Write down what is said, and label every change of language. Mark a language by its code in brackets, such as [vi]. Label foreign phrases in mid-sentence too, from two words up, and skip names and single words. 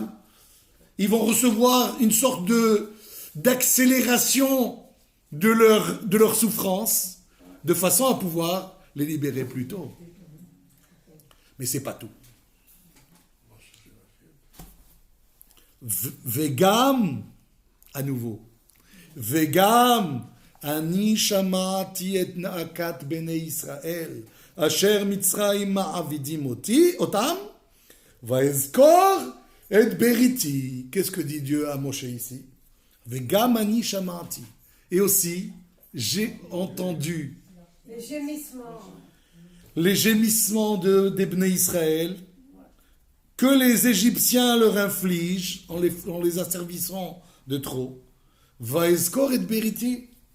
[fr] Ils vont recevoir une sorte d'accélération de leur souffrance de façon à pouvoir les libérer plus tôt. Mais c'est pas tout. Vegam, à nouveau. [he] וגם, אני שמעתי את נאקת בני ישראל, אשר מצרים מעבידים אותם, ואזכר את בריתי. [fr] Qu'est-ce que dit Dieu à Moshe ici? [he] וגם אני שמעתי. [fr] Et aussi, j'ai entendu les gémissements des [he] בני ישראל [fr] que les Égyptiens leur infligent en les asservissant de trop. [he] ואזכר את בריתי.